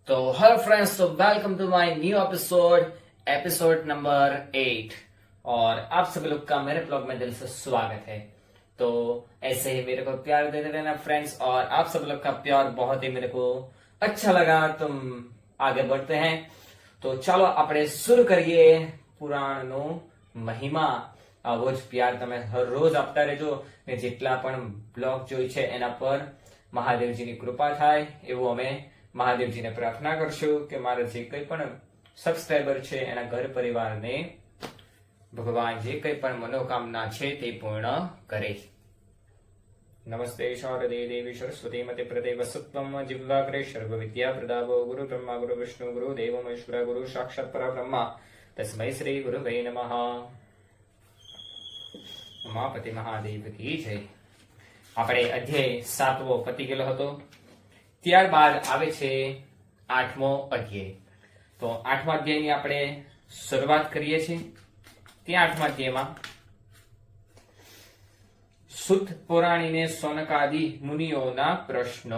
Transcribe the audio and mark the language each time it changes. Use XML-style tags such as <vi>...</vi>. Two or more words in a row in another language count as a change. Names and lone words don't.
<en>तो hello friends, तो welcome to my new episode number 8।</en> <hi>और आप सभी लोग का मेरे ब्लॉग में दिल से स्वागत है। तो ऐसे ही मेरे को प्यार देते रहना फ्रेंड्स, और आप सब लोग का प्यार बहुत ही मेरे को अच्छा लगा। तुम आगे बढ़ते हैं तो</hi> <gu>ચાલો આપણે શરૂ કરીએ પુરાણનો મહિમા। આવો જ પ્યાર તમે હર રોજ આપતા રહેજો ને જેટલા પણ બ્લોગ જોઈ છે એના પર મહાદેવજીની કૃપા થાય એવું અમે મહાદેવજીને પ્રાર્થના કરશું કે મારા જે કંઈ પણ સબસ્ક્રાઇબર છે એના ઘર પરિવારને ભગવાન જે કંઈ પણ મનોકામના છે તે પૂર્ણ કરે।</gu> <sa>नमस्ते शारदे देवी सरस्वती मते प्रदेव सत्वम जिह्वाग्रे सर्व विद्या प्रदाभो गुरु ब्रह्मा गुरु विष्णु गुरु देव महेश्वर गुरु साक्षात् परब्रह्म तस्मै श्री गुरुवे नमः।</sa> <hi>उमापति महादेव की जय।</hi> <gu>આપણે અધ્યાય 7 પતી ગયેલો હતો। ત્યારબાદ આવે છે 8મો અધ્યાય। તો 8મા અધ્યાયની આપણે શરૂઆત કરીએ છીએ। ત્યાં 8મા અધ્યાયમાં સુત પુરાણીને સોનકાદિ મુનિઓના પ્રશ્નો।</gu>